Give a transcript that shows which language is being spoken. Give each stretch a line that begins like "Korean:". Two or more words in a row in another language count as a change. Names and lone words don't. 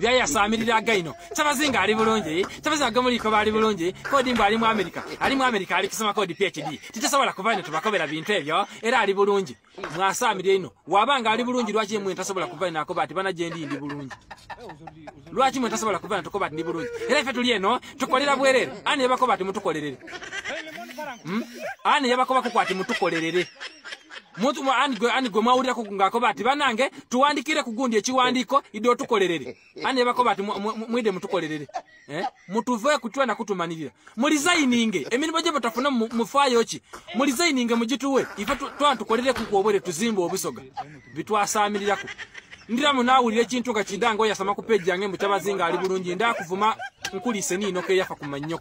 Soga: mwasamirira gaino Kyabazinga ali bulungi Kyabazinga gamuliko bali bulungi kodi mba ali mu America ali kusoma kodi PhD titasobola kuvaino tubakobera bintu ebyo era ali bulungi mwasamirira ino wabanga ali bulungi lwaki mwe tasobola kuvaino akobati bana jendi ndi bulungi lwaki mwe tasobola kuvaino tukobati ndi bulungi era ife tuli eno tukolera bwerere ani yabakobati mutukolerere ani yabakoba kukwati mutukolerere Mutu ani gwe mawulira kungakobati banange tuwandikire kugundi ekiwandiko ido tukolerere ani bakobati mwide mutukolerere mutuve kutwa na kutumanirira mulizayininge emirimu gye batafuna mufayo ki mulizayininge mugituwe ife twantukolere kukobwere tuzimba obusoga bitwasaamirirako ndira munawulire kintu nga kindango yasama ku page yange mu Kyabazinga ali bulungi ndakuvuma nkulise nino ke yafa kumanyoko